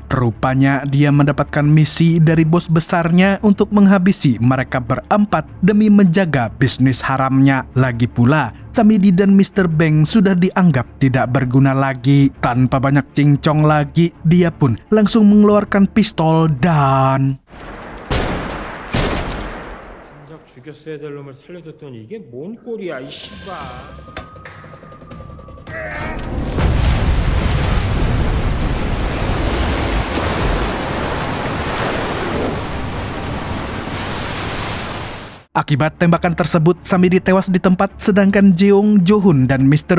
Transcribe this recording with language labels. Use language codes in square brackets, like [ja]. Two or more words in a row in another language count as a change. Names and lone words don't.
[id] Rupanya dia mendapatkan misi dari bos besarnya untuk menghabisi mereka berempat demi menjaga bisnis haramnya. Lagi pula, Samidi dan Mr. Beng sudah dianggap tidak berguna lagi. Tanpa banyak cincong lagi, dia pun langsung mengeluarkan pistol dan... [ko] 진작 죽였어야 될 놈을 살려뒀더니 이게 뭔 꼴이야 이 씨발. [id] Akibat tembakan tersebut, Samidi tewas di tempat, sedangkan Jeong, Jo-hun, dan Mr.